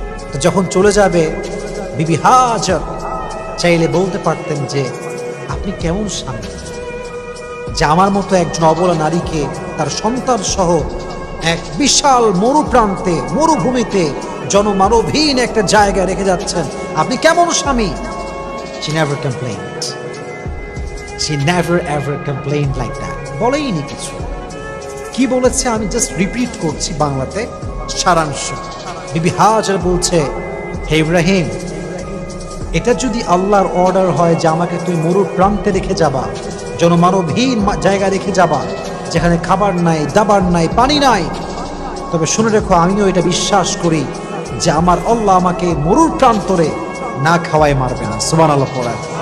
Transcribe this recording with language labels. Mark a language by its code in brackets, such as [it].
[bn] তো যখন চলে যাবে, বিবি হাজার চাইলে বলতে পারতেন যে আপনি কেমন স্বামী যে আমার মতো একজন অবলা নারীকে তার সন্তান সহ এক বিশাল মরুপ্রান্তে, মরুভূমিতে, জনমানবহীন একটা জায়গায় রেখে যাচ্ছেন, আপনি কেমন স্বামী? [en] She never complained. She never ever complained like that. [bn] বলেইনি কিছু। কি বলেছে আমি জাস্ট রিপিট করছি বাংলাতে সারাংশ। বিবি হাজার বলছে, হে ইব্রাহিম, এটা যদি আল্লাহর অর্ডার হয় যে আমাকে তুই মরুর প্রান্তে রেখে যাবা, জনমানবহীন জায়গা রেখে যাবা, যেখানে খাবার নাই, দাবার নাই, পানি নাই, তবে শুনে রেখো আমিও এটা বিশ্বাস করি যে আমার আল্লাহ আমাকে মরুর প্রান্তরে না খাওয়ায় মারবে না। সুবহানাল্লাহ পড়ায়।